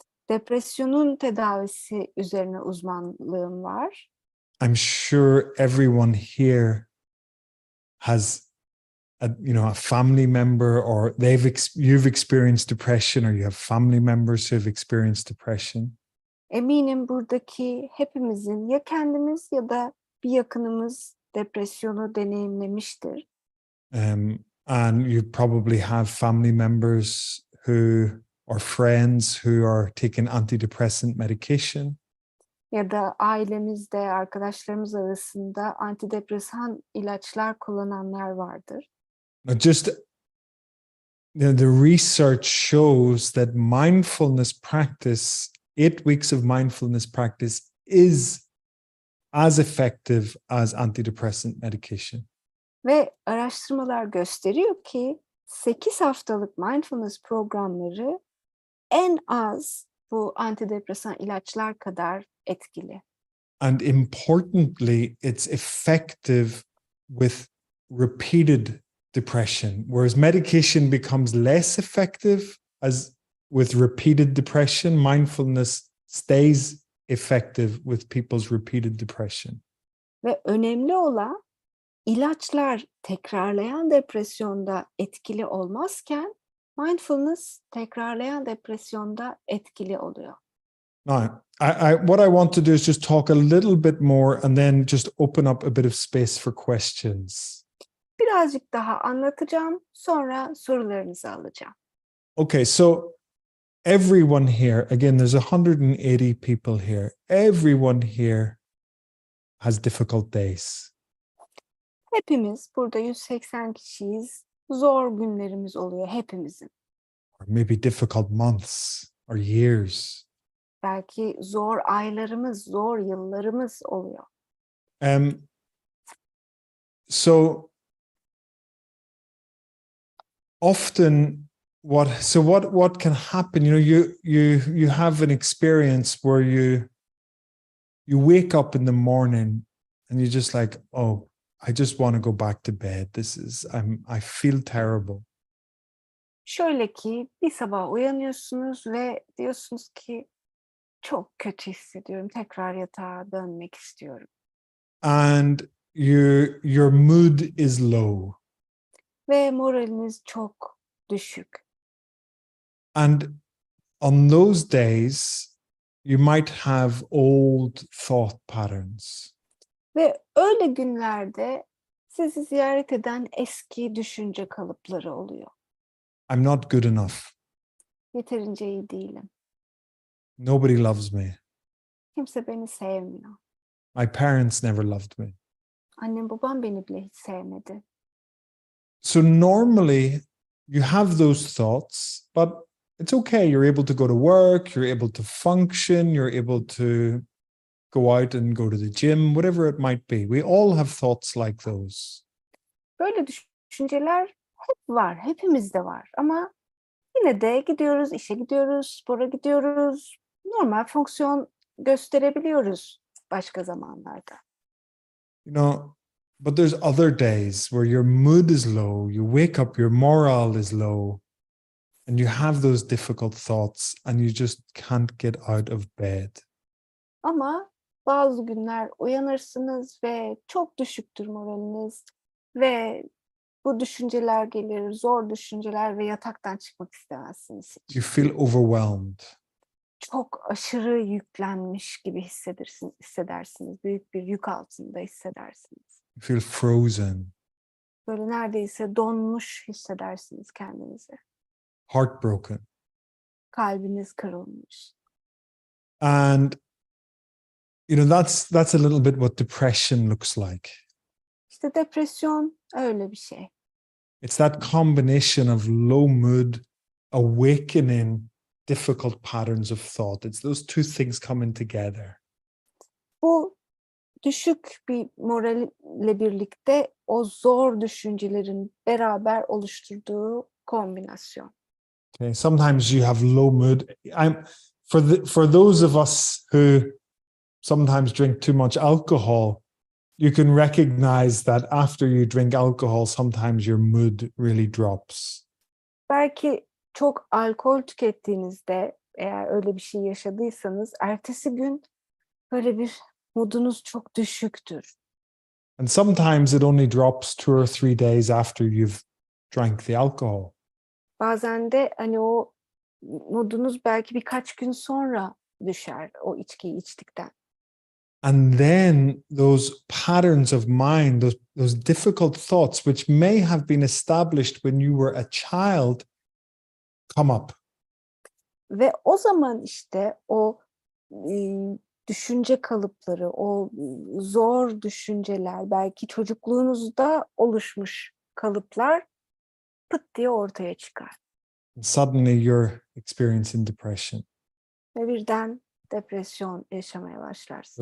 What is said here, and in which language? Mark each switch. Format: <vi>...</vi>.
<tr>Depresyonun tedavisi üzerine uzmanlığım var.</tr> <en>I'm sure everyone here has a family member, or you've experienced depression, or you have family members who have experienced depression.</en> <tr>Eminim buradaki hepimizin ya kendimiz ya da bir yakınımız depresyonu deneyimlemiştir.</tr> <en>And you probably have family members or friends who are taking antidepressant medication.</en> <tr>Ya da ailemizde, arkadaşlarımız arasında antidepresan ilaçlar kullananlar vardır.</tr> <en>Just the research shows that mindfulness practice, 8 weeks of mindfulness practice, is as effective as antidepressant medication.</en> <tr>Ve araştırmalar gösteriyor ki 8 haftalık mindfulness programları en az bu antidepresan ilaçlar kadar etkili.</tr> <en>And importantly, it's effective with repeated depression, whereas medication becomes less effective as with repeated depression. Mindfulness stays effective with people's repeated depression.</en> <tr>Ve önemli olan ilaçlar tekrarlayan depresyonda etkili olmazken mindfulness tekrarlayan depresyonda etkili oluyor.</tr> <en>Now, what I want to do is just talk a little bit more and then just open up a bit of space for questions.</en> <tr>Birazcık daha anlatacağım, sonra sorularınızı alacağım.</tr> <en>Okay, so everyone here, again, there's 180 people here. Everyone here has difficult days.</en> <tr>Hepimiz, burada 180 kişiyiz. Zor günlerimiz oluyor hepimizin.</tr> <en>Or maybe difficult months or years.</en> <tr>Belki zor aylarımız, zor yıllarımız oluyor.</tr> <en>So often what can happen, you have an experience where you wake up in the morning and you're just like, oh, I just want to go back to bed. I feel terrible.</en> <tr>Şöyle ki bir sabah uyanıyorsunuz ve diyorsunuz ki çok kötü hissediyorum. Tekrar yatağa dönmek istiyorum.</tr> <en>And your mood is low.</en> <tr>Ve moraliniz çok düşük.</tr> <en>And on those days, you might have old thought patterns.</en> <tr>Ve öyle günlerde sizi ziyaret eden eski düşünce kalıpları oluyor.</tr> <en>I'm not good enough.</en> <tr>Yeterince iyi değilim.</tr> <en>Nobody loves me.</en> <tr>Kimse beni sevmiyor.</tr> <en>My parents never loved me.</en> <tr>Annem babam beni bile hiç sevmedi.</tr> <en>So normally you have those thoughts, but it's okay. You're able to go to work, you're able to function, you're able to go out and go to the gym, whatever it might be. We all have thoughts like those.</en> <tr>Böyle düşünceler hep var, hepimizde var. Ama yine de gidiyoruz, işe gidiyoruz, spora gidiyoruz. Normal fonksiyon gösterebiliyoruz başka zamanlarda.</tr> <en>But there's other days where your mood is low, you wake up, your morale is low, and you have those difficult thoughts and you just can't get out of bed.</en> <tr>Ama bazı günler uyanırsınız ve çok düşüktür moraliniz ve bu düşünceler gelir, zor düşünceler ve yataktan çıkmak istemezsiniz hiç.</tr> <en>You feel overwhelmed.</en> <tr>Çok aşırı yüklenmiş gibi hissedersiniz. Büyük bir yük altında hissedersiniz.</tr> <en>You feel frozen.</en> <tr>Böyle neredeyse donmuş hissedersiniz kendinizi.</tr> <en>Heartbroken.</en> <tr>Kalbiniz kırılmış.</tr> <en>And that's a little bit what depression looks like.</en> <tr>İşte depresyon öyle bir şey.</tr> <en>It's that combination of low mood, awakening difficult patterns of thought. It's those two things coming together.</en> <tr>Bu düşük bir moralle birlikte o zor düşüncelerin beraber oluşturduğu kombinasyon.</tr> <en>Okay, sometimes you have low mood. For those of us who sometimes drink too much alcohol, you can recognize that after you drink alcohol, sometimes your mood really drops.</en> <tr>Belki çok alkol tükettiğinizde, eğer öyle bir şey yaşadıysanız, ertesi gün böyle bir modunuz çok düşüktür.</tr> <en>And sometimes it only drops 2 or 3 days after you've drank the alcohol.</en> <tr>Bazen de hani o modunuz belki birkaç gün sonra düşer o içkiyi içtikten.</tr> <en>And then those patterns of mind, those difficult thoughts, which may have been established when you were a child, come up.</en> <tr>Ve o zaman işte o düşünce kalıpları, o zor düşünceler, belki çocukluğunuzda oluşmuş kalıplar pıt diye ortaya çıkar.</tr> <en>And suddenly you're experiencing depression.</en> <tr>Ve birden depresyon yaşamaya başlarsın.</tr>